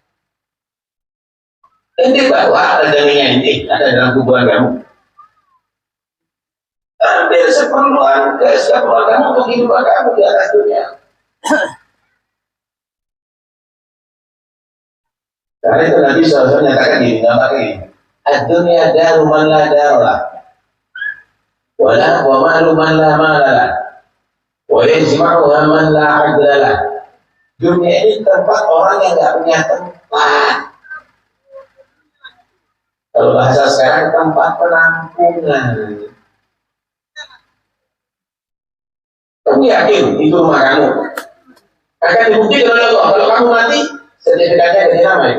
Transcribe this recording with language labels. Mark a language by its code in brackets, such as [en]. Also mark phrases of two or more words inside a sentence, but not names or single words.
[id] Ini bahwa ada dengan ini, ada dalam kuburan kamu. Ambil keperluan kamu untuk hidup kamu di atas dunia. Karena itu Nabi SAW nyatakan gini, [ar] الدنيا دار من لا دار له ومال من لا مال له ويجمعها من لا عقل له. [id] Dunia ini tempat orang yang nggak punya tempat. Kalau bahasa sekarang tempat penampungan. Kamu yakin itu rumah kamu? Akan dibuktikan oleh Allah. Kalau kamu mati, sertifikatnya dari nama itu.